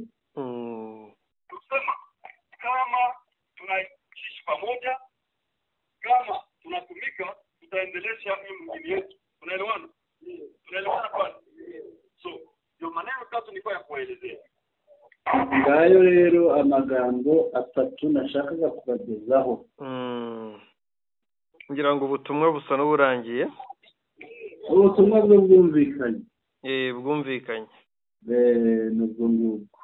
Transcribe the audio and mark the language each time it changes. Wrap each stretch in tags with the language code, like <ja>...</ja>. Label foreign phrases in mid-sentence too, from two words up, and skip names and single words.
<sw>Tusema kama tunaishi pamoja, kama tunatumika, tutaendelesha mjini yetu. Unaelewana? Tunaelewana pale? So, ndio maneno tatu nilikuwa ya kuelezea.</sw> <rw>Ngayo rero amagambo atatu nashakaga kubagezaho. ngira ngo ubutumwa busa n'uburangiye. Ubutumwa bwo bwumvikanye. Bwumvikanye. Nubwo ngubwo.</rw>